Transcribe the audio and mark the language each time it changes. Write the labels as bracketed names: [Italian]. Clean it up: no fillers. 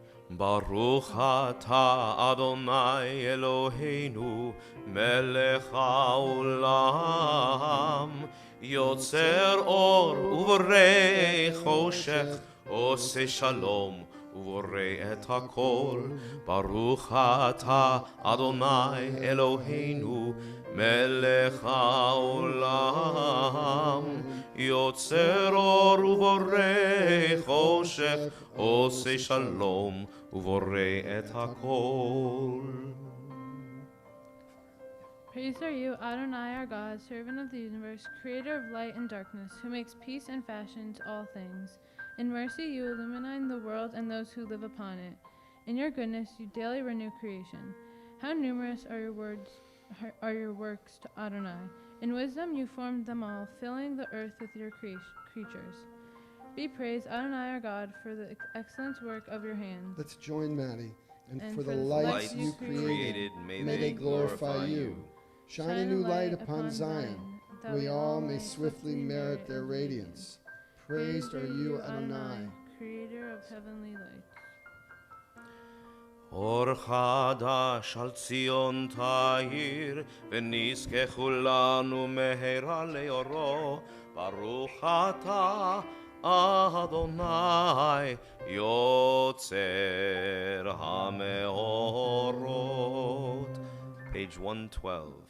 [Hebrew] Baruch atah Adonai Eloheinu melech haolam, yotzer or uvorei choshech, oseh shalom ובורא את הכל. ברוך אתה אדוני אלוהינו מלך העולם, יוצר אור ובורא חושך, עושה שלום ובורא את הכל. [English] Praise are you, Adonai our God, servant of the universe, creator of light and darkness, who makes peace and fashions all things. In mercy you illumine the world and those who live upon it. In your goodness you daily renew creation. How numerous are your works to Adonai. In wisdom you formed them all, filling the earth with your creatures. Be praised, Adonai our God, for the excellent work of your hands. Let's join Maddie. And for the lights lights you created, may they glorify you. Shine a new light upon Zion, that we all may swiftly merit their radiance. Praised are you, Adonai, creator of heavenly lights. [Hebrew] אור חדש על ציון תאיר, ונזכה כולנו מהרה לאורו. ברוך אתה אדוני יוצר המאורות. [English] Page 112.